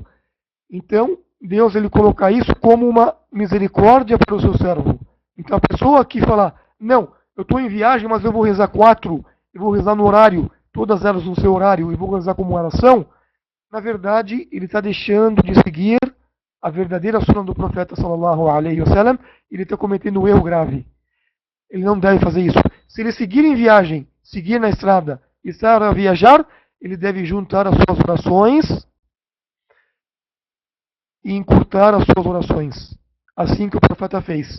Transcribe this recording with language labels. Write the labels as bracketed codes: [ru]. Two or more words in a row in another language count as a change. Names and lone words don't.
[pt] Então, Deus ele coloca isso como uma misericórdia para o seu servo. Então, a pessoa que fala, não, eu estou em viagem, mas eu vou rezar 4, eu vou rezar no horário, todas elas no seu horário, e vou rezar como elas são, na verdade, ele está deixando de seguir a verdadeira sunna do profeta [ar] صلى الله عليه وسلم, [pt] ele está cometendo um erro grave. Ele não deve fazer isso. Se ele seguir em viagem, seguir na estrada e estar a viajar, ele deve juntar as suas orações e encurtar as suas orações. Assim que o profeta fez.